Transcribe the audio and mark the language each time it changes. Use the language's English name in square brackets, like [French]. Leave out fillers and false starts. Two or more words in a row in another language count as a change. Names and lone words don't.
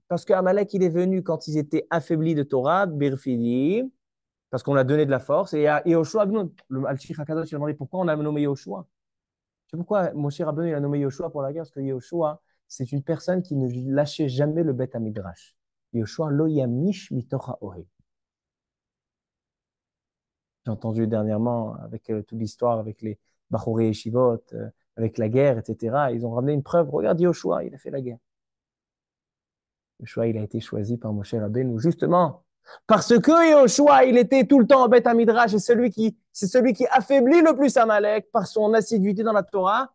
[French] Parce qu'Amalek, il est venu quand ils étaient affaiblis de Torah, Birfidi, parce qu'on a donné de la force. Et à Yoshua, le Al-Shich HaKadosh, il a demandé pourquoi on a nommé Yoshua. C'est pourquoi Moshe Rabbeinu il a nommé Yoshua pour la guerre, parce que Yoshua, c'est une personne qui ne lâchait jamais le [Hebrew] בית המדרש. יהושע לא ימיש מתוך האוהל. [French] J'ai entendu dernièrement avec toute l'histoire, avec les [Hebrew] בחורי ישיבות, [French] avec la guerre, etc. Ils ont ramené une preuve. Regarde Yoshua, il a fait la guerre. Yoshua, il a été choisi par Moshe Rabbeinu, justement, parce que Yoshua, il était tout le temps en [Hebrew] בית המדרש, [French] et c'est celui qui affaiblit le plus Amalek par son assiduité dans la Torah.